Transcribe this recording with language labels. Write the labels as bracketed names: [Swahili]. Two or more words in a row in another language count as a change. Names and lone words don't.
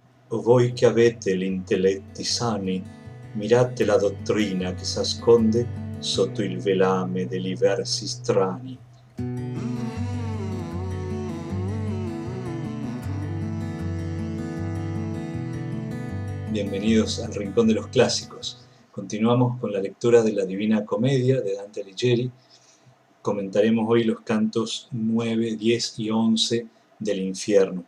[Italian] Voi che avete l'intelletti sani, mirate la dottrina che s'asconde sotto il velame degli versi strani. [Spanish] Bienvenidos al Rincón de los Clásicos. Continuamos con la lectura de la Divina Comedia de Dante Alighieri. Comentaremos hoy los cantos 9, 10 y 11 del infierno.